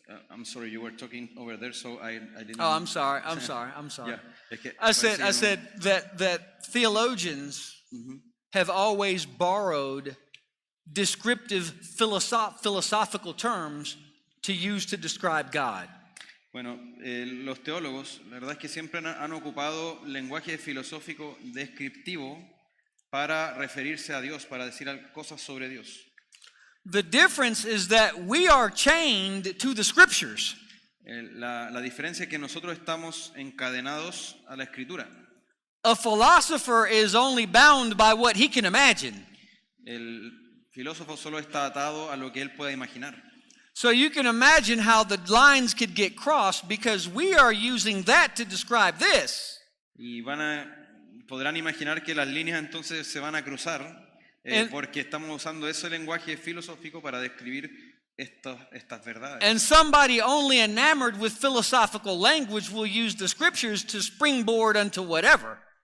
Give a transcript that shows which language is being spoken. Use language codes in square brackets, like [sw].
[en] I'm sorry, you were talking over there, so I didn't. Oh, I'm sorry. [es] Yeah, es que [en] I [es] parece que no- [en] said that theologians have always borrowed descriptive philosophical terms to use to describe God. [es] Bueno, los teólogos, la verdad es que siempre han ocupado lenguaje filosófico descriptivo para referirse a Dios, para decir cosas sobre Dios. [en] The difference is that we are chained to the scriptures. [es] La diferencia es que nosotros estamos encadenados a la escritura. [en] A philosopher is only bound by what he can imagine. [es] El filósofo solo está atado a lo que él pueda imaginar. [en] So you can imagine how the lines could get crossed because we are using that to describe this. [es] Y podrán imaginar que las líneas entonces se van a cruzar porque estamos usando ese lenguaje filosófico para describir estas verdades. [en] And somebody only enamored with philosophical language will use the scriptures to springboard unto whatever.